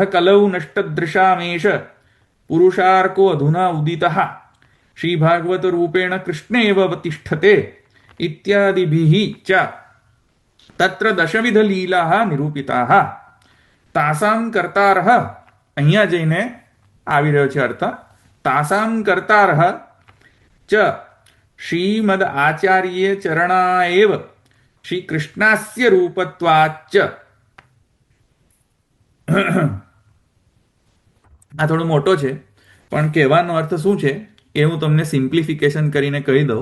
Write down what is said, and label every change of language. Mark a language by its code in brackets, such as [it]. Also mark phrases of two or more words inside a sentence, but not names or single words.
[sa] कलौ नष्टदृशामेष पुरुषार्को अधुना उदितः श्री भागवत रूपेण कृष्णे एव अवतिष्ठते इत्यादिभिः च तत्र दशविध लीलाः निरूपिताः तासां कर्तारः [gu] અહીંયા જઈને આવી રહ્યો છે અર્થ [sa] तासां कर्तारः च श्रीमद आचार्य चरणा एव श्री कृष्णस्य रूपत्वाच्च. [gu] આ થોડો મોટો છે પણ કહેવાનો અર્થ શું છે એ હું તમને સિમ્પ્લિફિકેશન કરીને કહી દઉં.